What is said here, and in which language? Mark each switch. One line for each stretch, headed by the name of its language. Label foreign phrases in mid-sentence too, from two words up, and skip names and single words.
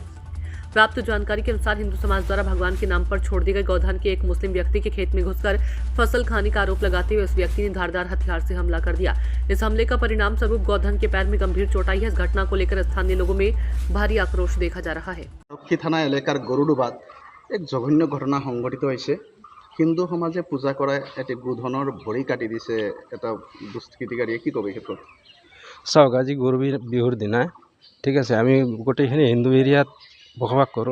Hindi: प्राप्त जानकारी के अनुसार हिंदू समाज द्वारा भगवान के नाम पर छोड़ दी गई गौधन के एक मुस्लिम व्यक्ति के खेत में घुसकर फसल खाने का आरोप लगाते हुए उस व्यक्ति ने धारदार हथियार से हमला कर दिया। इस हमले का परिणाम स्वरूप गौधन के पैर में गंभीर चोट आई है। इस घटना को लेकर स्थानीय लोगों में भारी आक्रोश देखा जा रहा है।
Assamese: আৰক্ষী থানা এলেকাৰ গৰুডোবাত এক জঘন্য ঘটনা সংঘটিত হৈছে। হিন্দু সমাজে পূজা কৰা এটি গোধনৰ ভৰি কাটি দিছে এটা দুষ্কৃতিকাৰীয়ে। কি ক'ব এই ক্ষেত্ৰত? চাওক, আজি গৰু বিহুৰ দিনা ঠিক আছে, আমি গোটেইখিনি হিন্দু এৰিয়াত বসবাস কৰোঁ।